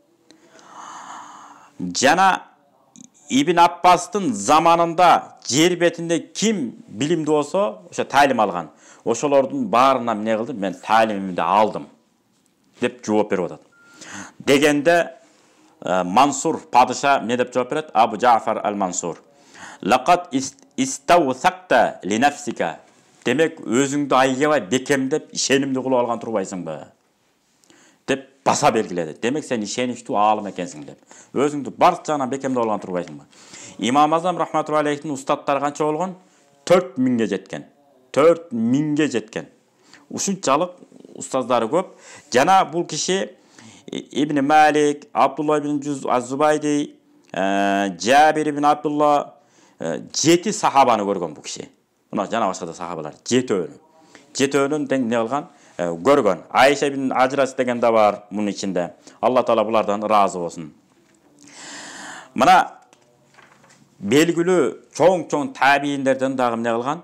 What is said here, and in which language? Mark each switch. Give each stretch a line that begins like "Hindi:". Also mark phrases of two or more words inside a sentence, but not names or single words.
Kyrgyz: Жана Ибн Аббастын заманында жер бетинде ким билимди болсо, ошо таалим алган. ошолордун баарына эмне кылдым, мен таалимимди алдым деп жооп берип атат. Дегенде Мансур падыша эмне деп жооп берет? Абу Джафар ал-Мансур.
Arabic: لقد استوثقت لنفسك.
Kyrgyz: Демек, өзүңдү айгабай бекемдеп, ишенимди кылып алган турбайсыңбы? Деп баса белгиледи. Демек, сен ишеничтүү аалым экенсиң деп. Өзүңдү барча жагынан бекемдеп алган турбайсыңбы? Имам Азам рахматуллахи алейхтин устаттары канча болгон? 4000ге жеткен. 4000ге жеткен. Ушунчалык устаздары көп. Жана бул киши Ибн Малик, Абдулла ибн Az-Zubaydi, Jabir ibn Abdullah 7 сахабаны көргөн бул киши. Мына жана башка да сахабалар 7-өнү. 7-өнүн тең эмне кылган? Көргөн. Айша ибн Ажрас деген да бар мунун ичинде. Алла таала булардан ыраазы болсун. Мына белгилүү чоң табииндерден дагы эмне кылган?